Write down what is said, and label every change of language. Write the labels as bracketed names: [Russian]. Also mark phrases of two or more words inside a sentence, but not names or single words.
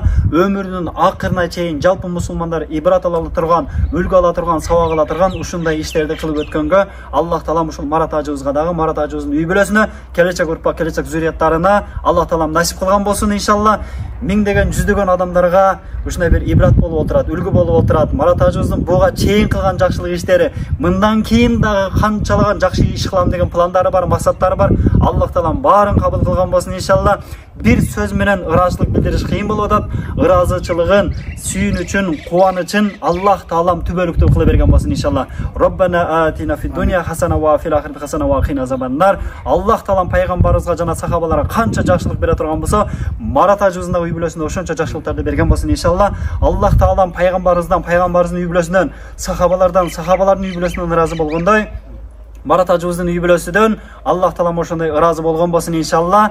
[Kyrgyz] Өмүрүнүн акырына чейин жалпы мусулмандар ибрат ала турган, үлгү ала турган, сабак ала турган ушундай иштерди кылып өткөнгө Аллах таалам ушул Марат ажыбызга дагы, Марат ажыбыздын үй бүлөсүнө, келечек урпак, келечек зурияттарына Аллах таалам насип кылган болсун иншалла. Миңдеген, жүздөгөн адамдарга ушундай бир ибрат болуп отурат, үлгү болуп отурат. Марат ажыбыздын буга чейин кылган жакшылык иштери, мындан кийин дагы канчалаган жакшы иш кылам деген пландары бар, максаттары бар. Аллах таалам баарын кабыл кылган болсун иншалла. Бир сөз менен ыраазычылык билдириш кыйын болуп атат. Ыраазычылыгын, сүйүнүчүн, кубанычын Аллах таалам түбөлүктүү кыла берген болсун иншалла. [Arabic] ربنا آتنا في الدنيا حسنة وفي الآخرة حسنة وقنا عذاب النار. [Kyrgyz] Аллах таалам пайгамбарыбызга жана сахабаларга канча жакшылык бере турган болсо, Марат ажыбыздын үй бүлөсүнө ошончо жакшылыктарды берген болсун иншалла. Аллах таалам пайгамбарыбыздан, пайгамбарыбыздын үй бүлөсүнөн, сахабалардан, сахабалардын үй бүлөсүнөн ыраазы болгондой, Марат ажыбыздын үй бүлөсүнөн Аллах таалам ошондой ыраазы болгон болсун иншалла.